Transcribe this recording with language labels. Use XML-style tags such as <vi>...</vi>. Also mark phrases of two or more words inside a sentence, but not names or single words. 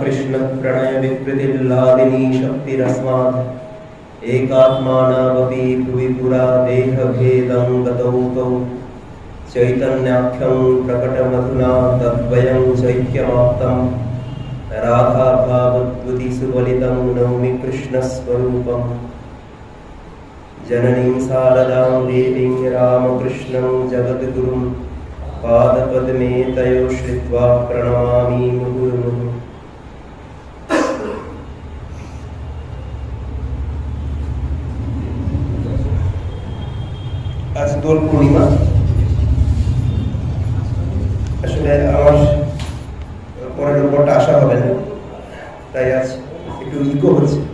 <sa>कृष्णप्रणयविकृतिर्लादिनी शक्तिरस्मात् एकात्मानावपि भुवि पुरा देहभेदं गतौ तौ चैतन्याख्यं प्रकटमधुना तद्वयं चैक्यमाप्तं राधाभावद्युति सुबलितं नौमि कृष्णस्वरूपम् जननीं शारदां देवीं रामकृष्णं जगद्गुरुं पादपद्मे तयो श्रित्वा प्रणमामि मुहुर्मुहुः।</sa> <bn>आज দোল পূর্ণিমা। আসলে আমার পরের উপরটা আসা হবে না, তাই আজ একটু ইকো হচ্ছে।</bn>